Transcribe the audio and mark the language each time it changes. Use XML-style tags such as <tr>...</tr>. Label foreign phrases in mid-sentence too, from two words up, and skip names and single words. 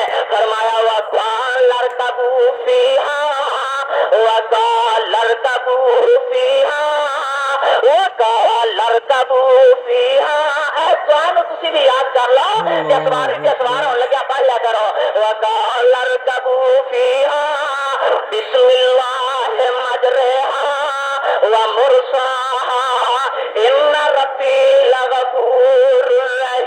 <ar>फरमाया وقال اركبوا فيها وقال اركبوا فيها وقال اركبوا فيها.</ar> <pa>اے تہانوں تسی بھی یاد کر لو کہ سوار ہونے لگے پڑھ لیا کرو.</pa> <ar>وقال اركبوا فيها بسم الله مجراها ومرساها إن ربي لغفور</ar>